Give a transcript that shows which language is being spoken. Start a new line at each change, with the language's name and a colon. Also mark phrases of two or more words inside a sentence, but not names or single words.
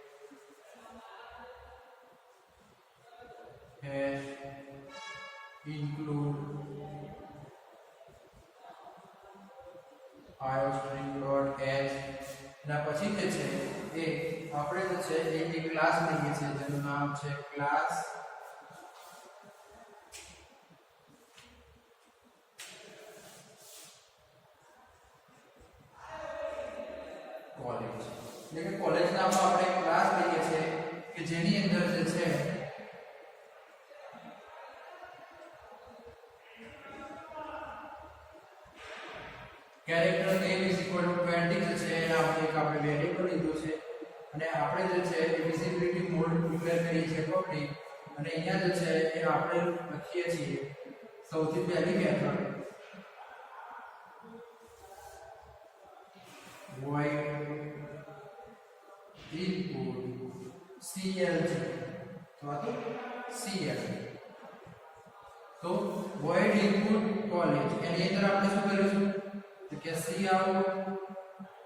English: hash include iostring.h
Gujarati: એના પછી જે છે એ આપણે જે છે એક ક્લાસ લઈએ છીએ જેનું નામ છે
English: class college.
Gujarati: એટલે કે કોલેજ નામનો આપણે એક ક્લાસ લઈએ છીએ કે જેની અંદર જે છે કેરેક્ટર
English: name is equal to 20
Gujarati: જે છે એના આપણે એક આપણે વેરીએબલ લીધું છે અને આપણે જે છે એ
English: visibility mode
Gujarati: ડિક્લેર કરીએ છીએ પબ્લિક અને અહીંયા જે છે એ આપણે લખીએ છીએ સૌથી પહેલી મેથડ
English: void input clg
Gujarati: તો આ તો cl તો
English: void input college
Gujarati: એની અંદર આપણે શું કરીશું તો કે cout